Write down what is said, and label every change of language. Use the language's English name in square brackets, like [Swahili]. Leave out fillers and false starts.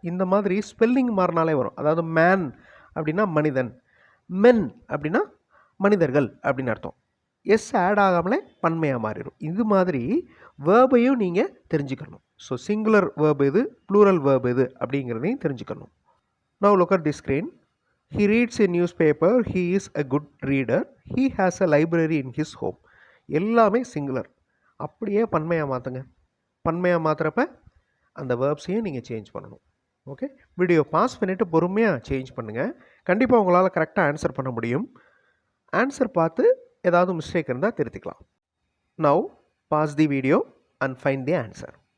[Tamil] இந்த மாதிரி ஸ்பெல்லிங் மாறினாலே வரும். அதாவது மேன் அப்படின்னா மனிதன், மென் அப்படின்னா மனிதர்கள் அப்படின்னு அர்த்தம். எஸ் ஆட் ஆகாமலே பன்மையாக மாறிடும். இது மாதிரி வேர்பையும் நீங்கள் தெரிஞ்சுக்கணும். ஸோ சிங்குலர் வேர்பு எது, ப்ளூரல் வேர்பு எது அப்படிங்கிறதையும் தெரிஞ்சுக்கணும். [English] Now look at this screen. He reads a newspaper. He is a good reader. He has a library in his home. [Tamil] எல்லாமே சிங்குலர். அப்படியே பன்மையாக மாற்றுங்க. பன்மையாக மாற்றுறப்ப அந்த வேர்ப்ஸையும் நீங்கள் சேஞ்ச் பண்ணணும். ஓகே, வீடியோ பாஸ் பண்ணிவிட்டு பொறுமையாக சேஞ்ச் பண்ணுங்கள். கண்டிப்பாக உங்களால் கரெக்டாக ஆன்சர் பண்ண முடியும். ஆன்சர் பார்த்து ஏதாவது மிஸ்டேக் இருந்தால் திருத்திக்கலாம். [English] Now pause the video and find the answer.